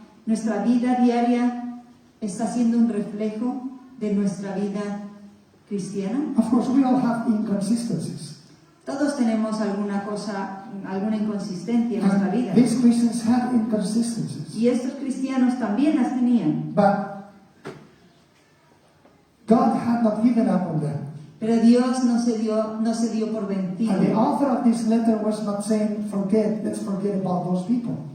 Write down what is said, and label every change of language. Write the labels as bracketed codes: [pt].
[es] Nuestra vida diaria está siendo un reflejo de nuestra vida cristiana. [en] Of course, we all have inconsistencies. [es] Todos tenemos alguna inconsistencia en nuestra vida. [en] And these Christians have inconsistencies. [es] Y estos cristianos también las tenían. [en] But God had not given up on them. [es] Pero Dios no se dio por vencido. [en] And the author of this letter was not saying, let's forget about those people.